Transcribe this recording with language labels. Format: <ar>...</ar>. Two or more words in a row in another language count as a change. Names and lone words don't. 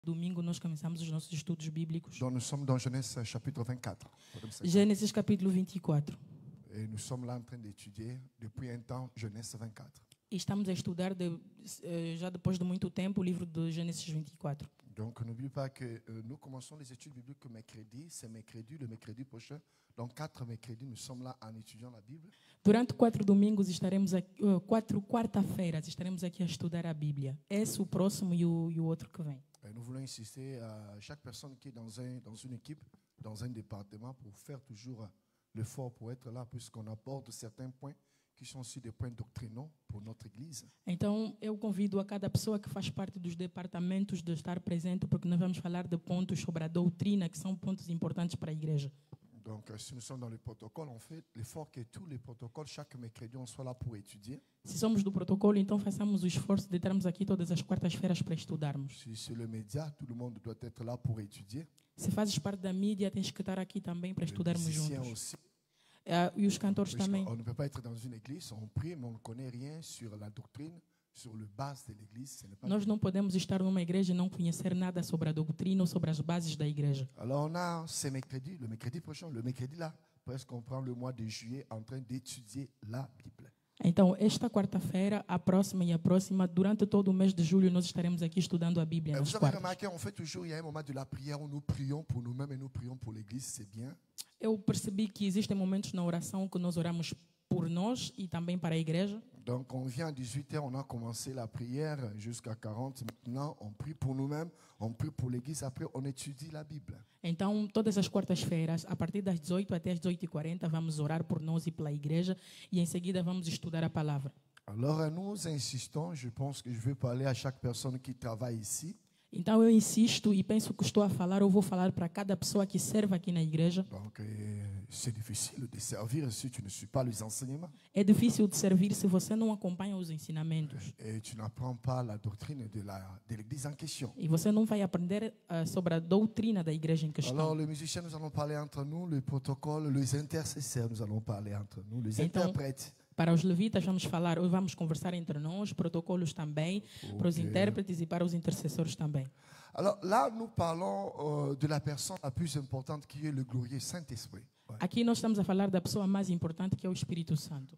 <pt>Domingo nós começamos os nossos estudos bíblicos.</pt> <fr>Donc nous sommes dans Genèse chapitre 24.</fr> <pt>Gênesis capítulo 24.</pt> <fr>Et nous sommes là en train d'étudier depuis un temps Genèse 24.</fr> <pt>E estamos a estudar já depois de muito tempo o livro de Gênesis 24.</pt> <fr>Donc n'oublie pas que nous commençons les études bibliques mercredi, c'est mercredi, le mercredi prochain. Donc 4 mercredis, nous sommes là en étudiant la Bible.</fr> <pt>Durante 4 domingos estaremos aqui, 4 quarta-feiras estaremos aqui a estudar a Bíblia. Esse o próximo e o outro que vem.</pt> <fr>Et nous voulons insister à chaque personne qui est dans une équipe, dans un département, pour faire toujours l'effort pour être là, puisqu'on aborde certains points qui sont aussi des points doctrinaux pour notre Église.</fr> <pt>Então, eu convido a cada pessoa que faz parte dos departamentos de estar presente, porque nós vamos falar de pontos sobre a doutrina, que são pontos importantes para a igreja.</pt> <fr>Donc, si nous sommes dans le protocole, on fait l'effort que tous les protocoles, chaque mercredi, on soit là pour étudier.</fr> <pt>Se somos do protocolo, então façamos o esforço de estarmos aqui todas as quartas-feiras para estudarmos.</pt> <fr>Si c'est le média, tout le monde doit être là pour étudier.</fr> <pt>Se fazes parte da mídia, tens que estar aqui também para estudarmos</pt> <fr>Les musiciens</fr> <pt>juntos.</pt> <fr>aussi.</fr> <pt>E os cantores também.</pt> <fr>On ne peut pas être dans une église, on prie, mais on ne connaît rien sur la doctrine, sur le base de l'église. Ce n'est pas</fr> <pt>Nós não podemos estar numa igreja e não conhecer nada sobre a doutrina ou sobre as bases da igreja.</pt> <fr>Alors on a ce mercredi, le mercredi prochain, le mercredi là, presque on prend le mois de juillet en train d'étudier la Bible.</fr> <pt>Então, esta quarta-feira, a próxima e a próxima, durante todo o mês de julho, nós estaremos aqui estudando a Bíblia nas</pt> <fr>Vous avez</fr> <pt>quartas.</pt> <fr>remarqué, on fait toujours, il y a un moment de la prière où nous prions pour nous-mêmes et nous prions pour l'église, c'est bien.</fr> <pt>Eu percebi que existem momentos na oração que nós oramos por nós e também para a igreja.</pt> <fr>Donc on vient à 18h, on a commencé la prière jusqu'à 40. Maintenant, on prie pour nous-mêmes, on prie pour l'église, après on étudie la Bible.</fr> <pt>Então, todas as quartas-feiras, a partir das 18 até as 18h40, vamos orar por nós e pela igreja e em seguida vamos estudar a palavra.</pt> <fr>Alors nous insistons, je pense que je vais parler à chaque personne qui travaille ici.</fr> <pt>Então, eu insisto e penso que estou a falar, eu vou falar para cada pessoa que serve aqui na igreja.</pt> <fr>Donc c'est difficile de servir si tu ne suis pas les enseignements.</fr> <pt>É difícil de servir se você não acompanha os ensinamentos.</pt> <fr>Et tu n'apprends pas la doctrine de l'église en question.</fr> <pt>E você não vai aprender sobre a doutrina da igreja em questão.</pt> <fr>Alors les musiciens, nous allons parler entre nous, le protocole, les intercesseurs, nous allons parler entre nous, les</fr> <pt>Então,</pt> <fr>interprètes.</fr> <pt>Para os levitas vamos falar, ou vamos conversar entre nós, protocolos também, para os intérpretes e para os intercessores também.</pt> <fr>Alors là, nous parlons de la personne la plus importante qui est le glorieux Saint-Esprit. Ouais.</fr> <pt>Aqui nós estamos a falar da pessoa mais importante, que é o Espírito Santo.</pt>